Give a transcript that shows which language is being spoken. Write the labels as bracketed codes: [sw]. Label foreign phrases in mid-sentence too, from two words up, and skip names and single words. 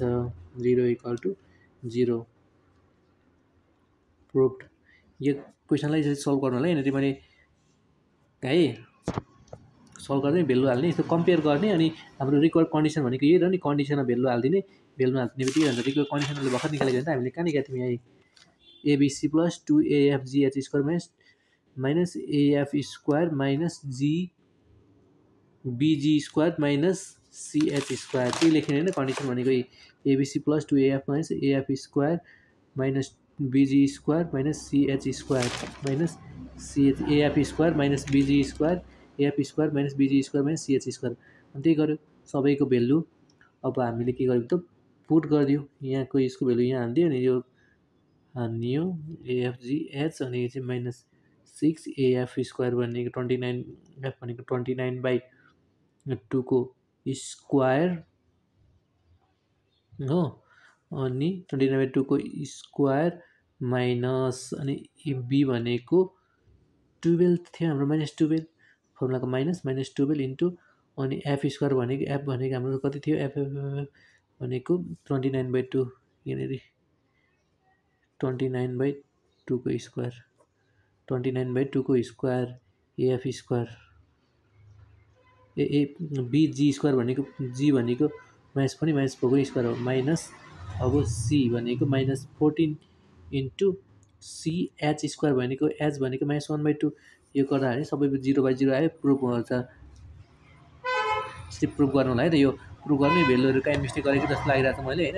[en] 0 equal to 0 proved. [ne] यो क्वेसनलाई चाहिँ सल्भ गर्नु होला। यहाँनिर मैले है सल्भ गर्दै भेल्यु हाल्ने, यस्तो कम्पेयर गर्ने, अनि हाम्रो [en] required condition [ne] भनेको यही र नि। कन्डिसनमा भेल्यु हालिदिने, भेल्युमा हालिदिने बित्तिकै अन्त [en] required conditionले [ne] भर्खर निकालेको भने त हामीले कहाँ निकाल्थ्यौँ? [en] यहाँ ABC plus 2AFGH square minus AF square minus BG square minus CH square, [ne] त्यही लेख्ने होइन कन्डिसन भनेको। [en] ABC plus 2AF minus AF square minus BG square minus CH square minus CH AF square minus BG square AF square minus BG square minus CH square. [ne] अनि त्यही गर्यो सबैको भेल्यु। अब हामीले के गर्यो त पुट गरिदियो। यहाँको यसको भेल्यु यहाँ हालिदियो, अनि यो हानियो AFGH, अनि यो चाहिँ -6 AF स्क्वायर भनेको 29 F भनेको 29/2 को स्क्वायर हो, अनि 29/2 को स्क्वायर माइनस, अनि बी भनेको 12 थियो हाम्रो -12 फर्मुलाको -12 इन्टु, अनि एफ स्क्वायर भनेको हाम्रो कति थियो? एफ भनेको 29/2, यहाँनिर 29/2 को स्क्वायर 29/2 को स्क्वायर [en] AF square BG square [ne] भनेको जी भनेको -4 को स्क्वायर हो माइनस। अब सी भनेको -14 इन्टु CH स्क्वायर भनेको एच भनेको -1/2। यो गर्दाखेरि सबै 0/0 आयो। प्रुभ हुन्छ। यसरी प्रुभ गर्नु होला है त। यो प्रुभ गर्ने भेल्युहरू काहीँ मिस्टेक गरेको जस्तो लागिरहेको छ मैले होइन।